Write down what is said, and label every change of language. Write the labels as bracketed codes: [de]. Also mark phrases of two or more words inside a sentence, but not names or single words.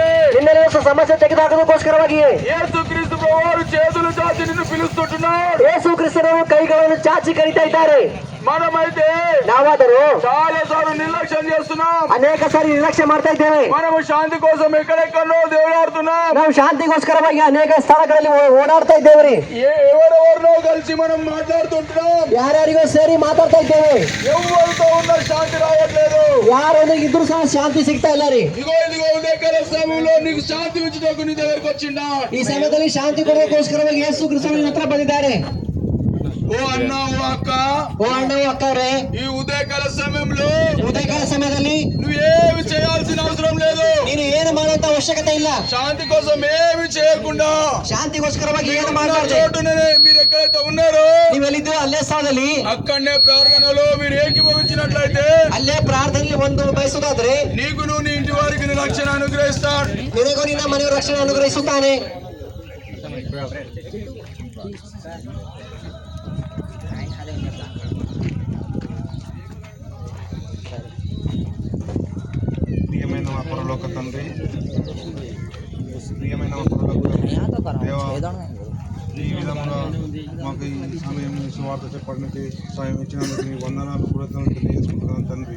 [kn] ನಿನ್ನಲ್ಲಿ ಸಮಸ್ಯೆ ತೆಗೆದುಹಾಕೋದಕ್ಕೋಸ್ಕರವಾಗಿ [te] యేసుక్రీస్తు ప్రభువారు చేతులు చాచి నిన్ను పిలుస్తున్నాడు. [kn] ಯೇಸು ಕ್ರಿಸ್ತನು ಕೈಗಳನ್ನು ಚಾಚಿ ಕರೀತಾ ಇದ್ದಾರೆ. [te] మనమైతే [kn] ನಾವಾದರೂ [te] చాలా సార్లు నిర్లక్ష్యం చేస్తున్నాం. [kn] ಅನೇಕ ಸಾರಿ ನಿರ್ಲಕ್ಷ್ಯ ಮಾಡ್ತಾ ಇದ್ದೇವೆ. [te] మనము శాంతి కోసం ఎక్కడెక్కడో దేవుడాడుతున్నాం. [kn] ನಾವು ಶಾಂತಿಗೋಸ್ಕರವಾಗಿ ಅನೇಕ ಸ್ಥಳಗಳಲ್ಲಿ ಓಡಾಡ್ತಾ ಇದ್ದೇವೆ. [te] ఎవరెవరినో కలిసి మనం మాట్లాడుతుంటున్నాం. [kn] ಯಾರ್ಯಾರಿಗೋ ಸೇರಿ ಮಾತಾಡ್ತಾ ಇದ್ದೇವೆ. [te] ఎవరితో ఉన్న శాంతి రావట్లేదు. [kn] ಯಾರೊಂದು ಇದ್ರು ಸಹ ಶಾಂತಿ ಸಿಗ್ತಾ ಇಲ್ಲ ರೀ. [te] ఇదిగో ఉదయకాల సమయంలో నీకు శాంతి ఉంచుటకు నీ దగ్గరకు వచ్చిండా. [kn] ಈ ಸಮಯದಲ್ಲಿ ಶಾಂತಿ ಕೊಡೋದಕ್ಕೋಸ್ಕರವಾಗಿ ಯೇಸು ಕ್ರಿಸ್ತನ ಹತ್ರ ಬಂದಿದ್ದಾರೆ. [te] ఓ అన్న, ఓ అక్క, [kn] ಓ ಅಣ್ಣ ಅಕ್ಕವ್ರೆ, [te] ఈ ఉదయకాల సమయంలో [kn] ಉದಯಕಾಲ ಸಮಯದಲ್ಲಿ [te] నువ్వేమి చేయాల్సిన అవసరం లేదు. [kn] ನೀನು ಏನು ಮಾಡುವಂತ ಅವಶ್ಯಕತೆ ಇಲ್ಲ. [te] శాంతి కోసం ఏమి చేయకుండా [kn] ಶಾಂತಿಗೋಸ್ಕರವಾಗಿ ಏನು [te] ఉన్న [kn] ಮಾಡಬಾರ್ದು. [te] చోటునే మీరు ఎక్కడైతే ఉన్నారో [kn] ನೀವೆಲ್ಲಿದ್ದು ಅಲ್ಲೇ ಸ್ಥಳದಲ್ಲಿ [te] అక్కడనే ప్రార్థనలో మీరు ఏకీభవించినట్లయితే [kn] ಅಲ್ಲೇ ಪ್ರಾರ್ಥನೆಯಲ್ಲಿ ಒಂದು ಬಯಸುವುದಾದ್ರೆ [te] నీకు నువ్వు నీ ఇంటి వారికి నీ రక్షణ అనుగ్రహిస్తాడు. [kn] ನಿನಗೂ ನಿನ್ನ ಮನೆಯ ರಕ್ಷಣೆ ಅನುಗ್ರಹಿಸುತ್ತಾನೆ. [te] ప్రియమైన మా పరలోక తండ్రి, ప్రియమైన మా పరలోక దేవా, ఈ విధంగా మాకు ఈ సమయం సువార్త చెప్పడానికి సాయం ఇచ్చినందుకు నీ వందనాలు, కృతజ్ఞతలు తెలియజేసుకుంటున్నాను తండ్రి.